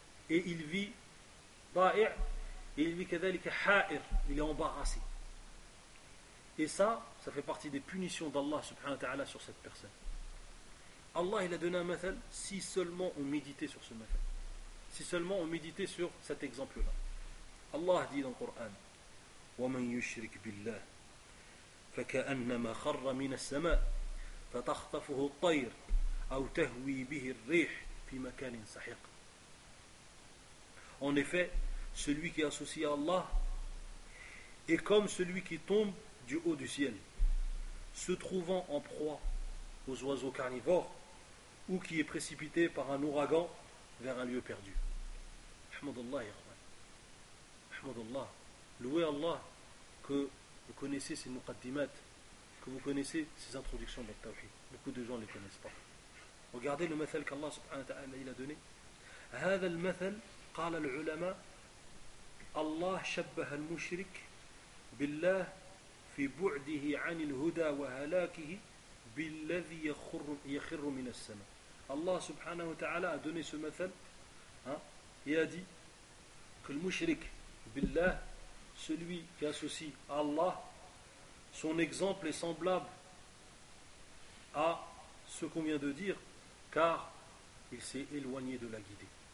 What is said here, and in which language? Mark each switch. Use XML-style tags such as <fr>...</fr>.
<fr>Et il vit da'i', et il vit kadhalika ha'ir, il est embarrassé. Et ça fait partie des punitions d'Allah subhanahu wa ta'ala sur cette personne. Allah, il a donné un mathal, si seulement on méditait sur ce mathal. Si seulement on méditait sur cet exemple-là. Allah dit dans le Coran,</fr> <ar>وَمَنْ يُشْرِكْ بِاللَّهِ فَكَأَنَّمَا خَرَّ مِنَ السَّمَاءِ فَتَخْطَفُهُ الطَّيْرِ أَوْ تَهْوِي بِهِ الرِّيحِ فِي مَكَانٍ سَحِيقٍ.</ar> <fr>En effet, celui qui associe à Allah est comme celui qui tombe du haut du ciel, se trouvant en proie aux oiseaux carnivores ou qui est précipité par un ouragan vers un lieu perdu. Alhamdoulilah, Yahweh. Alhamdoulilah. Louez Allah que vous connaissez ces muqaddimat, que vous connaissez ces introductions de la tawhid. Beaucoup de gens ne les connaissent pas. Regardez le mathal qu'Allah subhanahu wa ta'ala a donné.</fr> <ar>Hadha al-mathal, qala al-ulama, Allah shabbaha al-mushrik billah. في بعده عن الهدى وهلاكه بالذي يخر من السماء. الله سبحانه وتعالى</ar> <fr>a donné ce mathal. Il a dit que le mushrik billah, celui qui associe Allah, son exemple est semblable à ce qu'on vient de dire, car il s'est éloigné de la guidée.</fr>